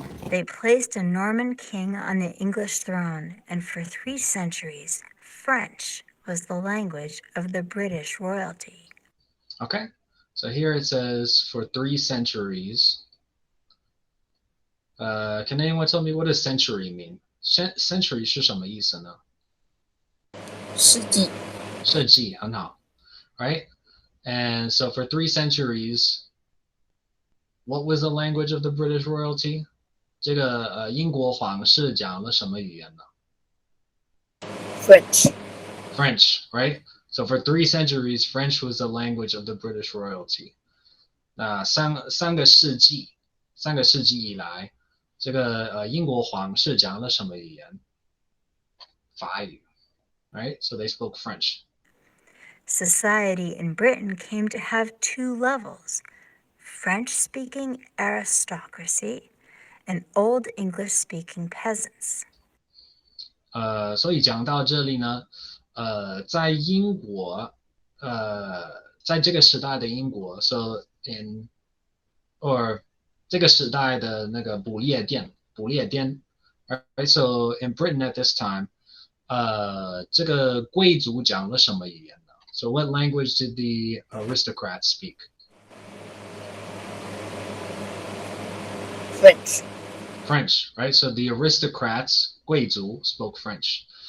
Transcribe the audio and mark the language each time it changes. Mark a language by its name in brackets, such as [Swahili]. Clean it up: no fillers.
[English] They placed a Norman king on the English throne, and for 3 centuries, French was the language of the British royalty. Okay, so here it says for 3 centuries. Can anyone tell me what does century mean? [Chinese] Century 是什么意思呢？世纪。世纪，很好 right? [English] And so for 3 centuries, what was the language of the British royalty? [Chinese] 这个英国皇室讲了什么语言呢？ [English] French, right? So for 3 centuries, French was the language of the British royalty. [Chinese] 那三个世纪以来，这个英国皇室讲了什么语言？法语 [English] right? So they spoke French. Society in Britain came to have 2 levels: French-speaking aristocracy and Old English-speaking peasants. [Chinese] 所以讲到这里呢，在英国，在这个时代的英国 ， [English] so in or [Chinese] 这个时代的那个不列颠 ，right? [English] So in Britain at this time, [Chinese] 这个贵族讲了什么语言呢 [English] ？So what language did the aristocrats speak? French, right? So the aristocrats, 贵族 spoke French.